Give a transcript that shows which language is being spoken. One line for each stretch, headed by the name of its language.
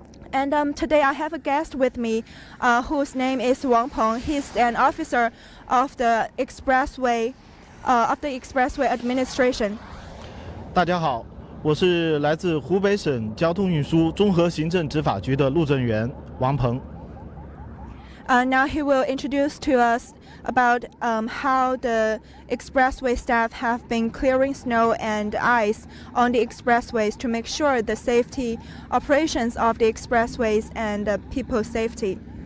English: And today I have a guest with me whose name is Wang Peng. He's an officer of the expressway administration.
Chinese: 大家好，我是来自湖北省交通运输综合行政执法局的路政员王鹏。
English: Now he will introduce to us about how the expressway staff have been clearing snow and ice on the expressways to make sure the safety operations of the expressways and people's safety.